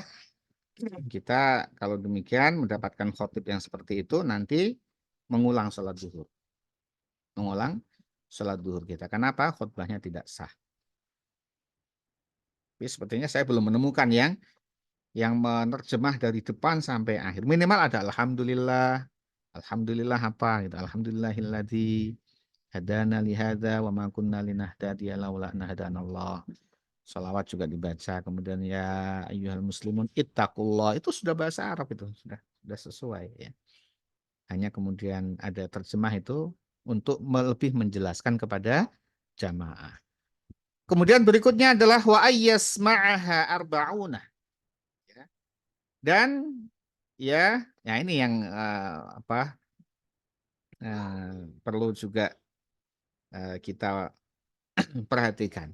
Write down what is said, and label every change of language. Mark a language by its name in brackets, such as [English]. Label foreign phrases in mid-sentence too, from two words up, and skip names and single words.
[Indonesian] Kita kalau demikian mendapatkan khotib yang seperti itu nanti mengulang sholat zuhur. Mengulang sholat duhur kita. Kenapa? Khutbahnya tidak sah. Tapi sepertinya saya belum menemukan yang menerjemah dari depan sampai akhir. Minimal ada alhamdulillah, alhamdulillah apa gitu. [Arabic] الحمد لله الذي هدانا لهذا وما كنا لنهتدي لولا أن هدانا الله. [Indonesian] Salawat juga dibaca. Kemudian [Arabic] يا أيها المسلمون اتقوا الله. [Indonesian] Itu sudah bahasa Arab itu, sudah sesuai ya. Hanya kemudian ada terjemah itu untuk lebih menjelaskan kepada jamaah. Kemudian berikutnya adalah [Arabic] وأن يسمعها أربعون. [Indonesian] Ya. Dan ya ini yang perlu juga kita perhatikan.